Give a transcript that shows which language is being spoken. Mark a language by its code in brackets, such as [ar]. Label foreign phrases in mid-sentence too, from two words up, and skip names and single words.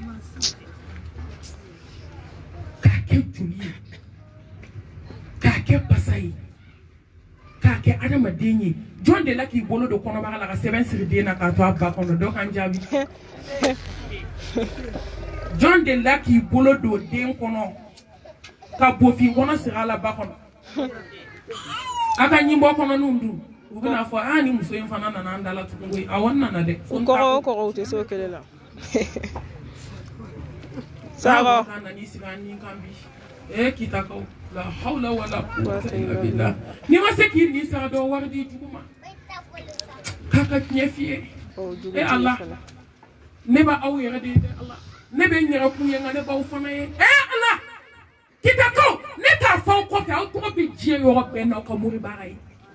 [bm] k'a kɛ joli ye k'a kɛ basa ye k'a kɛ hadamaden ye jɔn de la k'i bolo don kɔnɔbara la ka sɛbɛn siri den na k'a to a ba kɔnɔ dɔ kan jaabi jɔn de la k'i bolo don den kɔnɔ ka bofin kɔnɔ siri a la ba kɔnɔ a ka ɲinbɔ kɔnɔninw dun u bɛna fɔ ni muso in fana nana an da la tugun koyi awɔ n nana dɛ o kɔgɔ u tɛ se o kelen la sago ka nani sigi an ni kan bi kitakaw la [ar] حول ولا قوة إلا بالله [bm] ni ma se k'i ni sara dɔ wari di jugu ma k'a ka tiɲɛ f'i ye ala ne b'a aw yɛrɛ de ye dɛ ala ne bɛ n yɛrɛ kun ye nka ne b'aw fana ye ala kitakaw ne t'a fɔ aw kɔfɛ aw tɔgɔ bɛ diɲɛ yɔrɔ bɛɛ n'aw ka mori baara ye